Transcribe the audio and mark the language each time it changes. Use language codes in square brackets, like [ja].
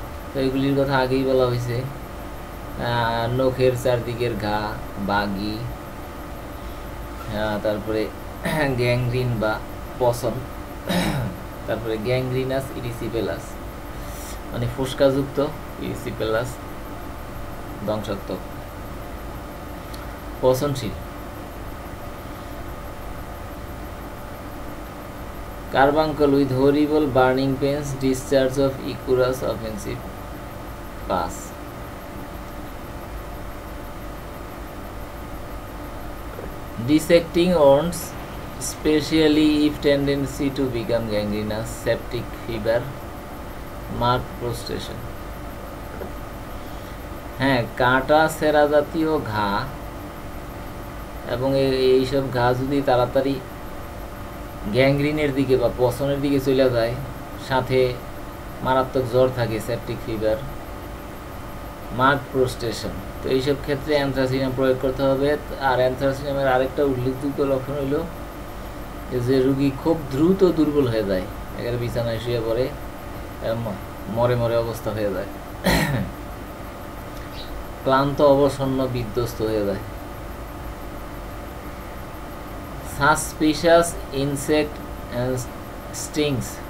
[bn] তো এগুলির কথা আগেই বলা হয়েছে। নখের চারদিকের ঘা, বাগি, তারপরে গ্যাংগ্রিন বা পছন, তারপরে গ্যাংগ্রিনাস ইরিসিপেলাস মানে ফুসকাযুক্ত, ইরিসিপেলাস ধ্বংসাত্মক, পচনশীল। [en] Carbuncle with horrible burning pains, discharge of ichorous offensive pus. Dissecting wounds, especially if tendency to become gangrenous, septic fever, marked prostration. [bn] হ্যাঁ, কাঁটা সেরা জাতীয় ঘা এবং এইসব ঘা যদি তাড়াতাড়ি গ্যাংগ্রিনের দিকে বা পচনের দিকে চলে যায়, সাথে মারাত্মক জ্বর থাকে, [en] septic fever, marked prostration, [bn] তো এইসব ক্ষেত্রে অ্যানথ্রাসিনাম প্রয়োগ করতে হবে। আর অ্যানথ্রাসিনামের আরেকটা উল্লেখযোগ্য লক্ষণ হইল যে রুগী খুব দ্রুত দুর্বল হয়ে যায়, একেবারে বিছানায় শুয়ে পড়ে, মরে মরে অবস্থা হয়ে যায়, ক্লান্ত, অবসন্ন, বিধ্বস্ত হয়ে যায়। [en] Suspicious insect stings.